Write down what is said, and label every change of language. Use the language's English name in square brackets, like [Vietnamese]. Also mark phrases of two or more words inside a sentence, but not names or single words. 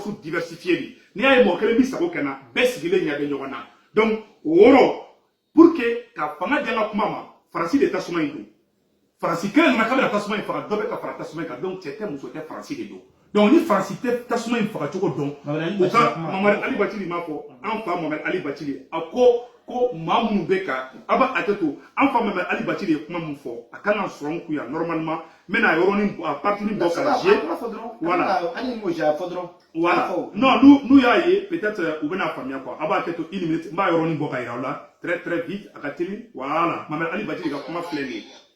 [Bambara] diversifier de n'i y'a ye mɔgɔ kelen bɛ sago kɛ na bɛɛ sigilen ɲɛ bɛ ɲɔgɔn na donc o yɔrɔ [French] pour que [Bambara] ka fanga di an ka kuma ma Faransi de tasuma in don Faransi kelen nana k'a bɛna tasuma in faga dɔ bɛ ka fara tasuma in kan donc cɛ tɛ muso tɛ Faransi de don donc ni Faransi tɛ tasuma in faga cogo dɔn o ka Mamɛdi Ali Bacili m'a fɔ an fa Mamɛdi Ali Bacili a ko maa minnu bɛ ka a b'a hakɛ to an fa Mamɛdi Ali Bacili ye kuma min fɔ a kan ka sɔrɔ n kun yan normalement n bɛna yɔrɔnin a partie bɔ ka [French] je voilà [Bambara] non n'u y'a ye peut-être u bɛna faamuya quoi a b'a hakɛ to 1 minute n b'a yɔrɔnin bɔ ka yira aw la [French] très vite [Bambara] a ka teli voilà Mamɛdi Ali Bacili ka kuma filɛ nin ye